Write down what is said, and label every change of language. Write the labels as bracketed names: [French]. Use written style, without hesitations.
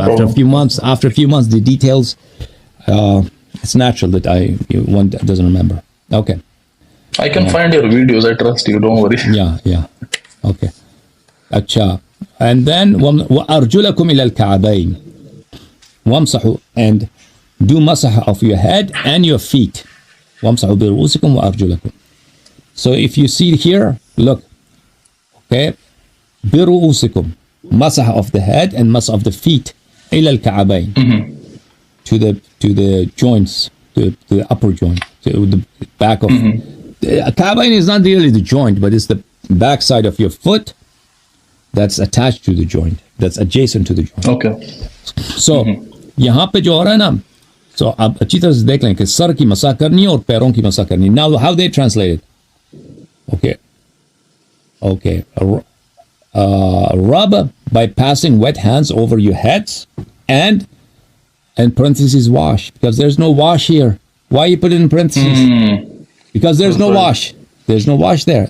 [English] after a few months, the details, it's natural that one doesn't remember. Okay. I can find your videos. I trust you. Don't worry. Yeah. Okay. Acha. And then [Arabic] وأرجلكم إلى الكعبين وامسحوا, [English] and do masah of your head and your feet. [Arabic] وامسحوا برؤوسكم وأرجلكم. [English] So if you see here, look, okay, برؤوسكم, masah of the head and masah of the feet, [Arabic] إلى الكعبين, [English] to the joints, to the upper joint, to the back of. The Ka'bayn is not really the joint, but it's the back side of your foot that's attached to the joint, that's adjacent to the joint. Okay. [Hindi] So यहाँ पे जो हो रहा है ना, so आप अच्छी तरह से देख लें कि सर की मसाह करनी है और पैरों की मसाह करनी है. [English] Now how they translate it? Okay. Rub by passing wet hands over your heads and parentheses wash, because there's no wash here. Why you put it in parentheses? Because there's no wash. There's no wash there.